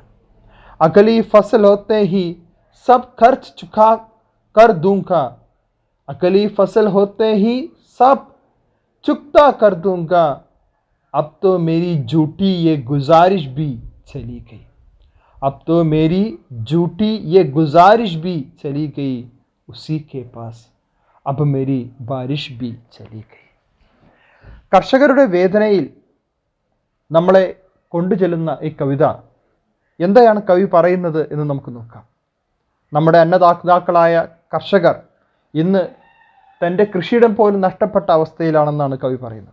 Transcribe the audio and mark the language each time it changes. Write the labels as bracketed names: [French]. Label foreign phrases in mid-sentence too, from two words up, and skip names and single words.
[Hindi] अगली फसल होते ही सब खर्च चुका कर दूंगा, अगली फसल होते ही सब चुकता कर दूंगा. अब तो मेरी झूठी ये गुजारिश भी चली गई, अब तो मेरी झूठी ये गुजारिश भी चली गई. उसी के पास अब मेरी बारिश भी चली गई. [Malayalam] കർഷകരുടെ വേദനയിൽ നമ്മളെ കൊണ്ടുചെല്ലുന്ന ഈ കവിത എന്താണ് കവി പറയുന്നത് എന്ന് നമുക്ക് നോക്കാം. നമ്മുടെ അന്നദാതാക്കളായ കർഷകർ ഇന്ന് തൻ്റെ കൃഷിയിടം പോലും നഷ്ടപ്പെട്ട അവസ്ഥയിലാണെന്നാണ് കവി പറയുന്നത്.